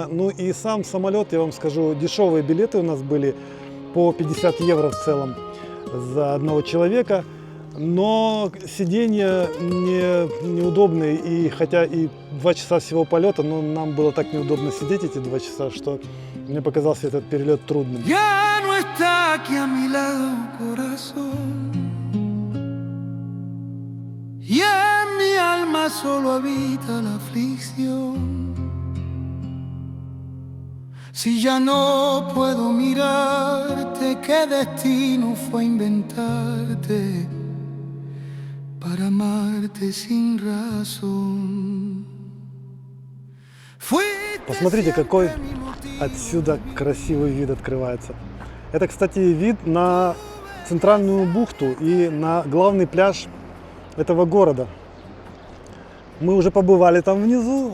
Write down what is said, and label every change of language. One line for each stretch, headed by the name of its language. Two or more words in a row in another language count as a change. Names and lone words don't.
Russian: Ну и сам самолет, я вам скажу, дешевые билеты у нас были по 50 евро в целом за одного человека. Но сиденья неудобные, и хотя и 2 часа всего полета, но нам было так неудобно сидеть эти 2 часа, что мне показался этот перелет трудным.
Spanish: Ya no está aquí a mi lado, corazón. Y en mi alma solo habita la aflicción. Si ya no puedo mirarte, qué destino fue inventarte para amarte sin razón.
Russian: Посмотрите, какой отсюда красивый вид открывается. Это, кстати, вид на центральную бухту и на главный пляж этого города. Мы уже побывали там внизу.